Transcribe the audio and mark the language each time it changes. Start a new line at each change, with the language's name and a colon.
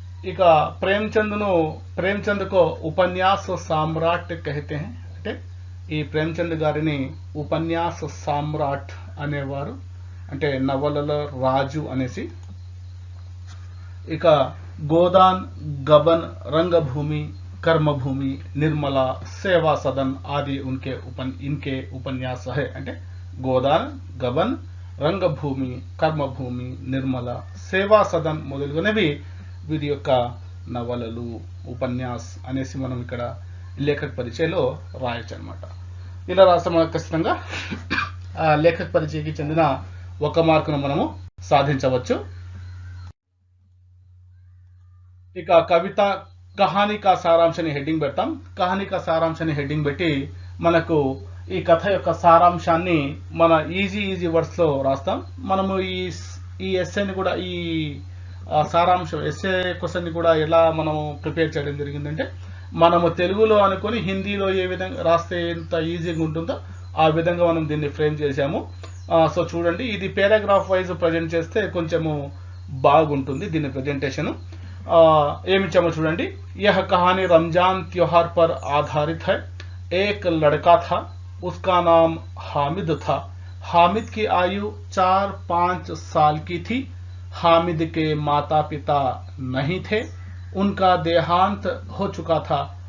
Hindi: ఇక ప్రేమ్చంద్ కో ఉపన్యాస సామ్రాట్ కహతే హై.
Telugu: అంటే ఈ ప్రేమ్చంద్ గారిని ఉపన్యాస సామ్రాట్ అనేవారు, అంటే నవలల రాజు అనేసి. ఇక
Hindi: गोदान, गबन, रंगभूमि, कर्मभूमि, निर्मला, सेवा सदन आदि इनके उपन्यास है।
Telugu: అంటే గోదాన్, గబన్, రంగభూమి, కర్మభూమి, నిర్మల, సేవా సదన్ మొదలుగునవి వీరి యొక్క నవలలు, ఉపన్యాస్ అనేసి మనం ఇక్కడ లేఖక పరిచయలో రాయొచ్చు అన్నమాట. ఇలా రాస్తే మనకు ఖచ్చితంగా ఆ లేఖక పరిచయకి చెందిన 1 మార్కును మనము సాధించవచ్చు. ఇక కవిత
Hindi: కహానీ కా సారాంశ్
Telugu: అని హెడ్డింగ్ పెడతాం. కహానీ కా సారాంశ్ అని హెడ్డింగ్ పెట్టి మనకు ఈ కథ యొక్క సారాంశాన్ని మన ఈజీ వర్డ్స్ లో రాస్తాం. మనము ఈ ఎస్సేని కూడా ఈ సారాంశం ఎస్సే క్వశ్చన్ ని కూడా ఎలా మనం ప్రిపేర్ చేయడం జరిగిందంటే, మనము తెలుగులో అనుకొని హిందీలో ఏ విధంగా రాస్తే ఎంత ఈజీగా ఉంటుందో ఆ విధంగా మనం దీన్ని ఫ్రేమ్ చేశాము. సో చూడండి, ఇది పారాగ్రాఫ్ వైజ్ ప్రజెంట్ చేస్తే కొంచెము బాగుంటుంది దీని ప్రెజెంటేషన్. ఏమిచ్చామో చూడండి.
Hindi: यह कहानी रमजान त्योहार पर आधारित है. एक लड़का था, उसका नाम हामिद था. हामिद की आयु 4-5 साल की थी. हामिद के माता पिता नहीं थे, उनका देहांत हो चुका था.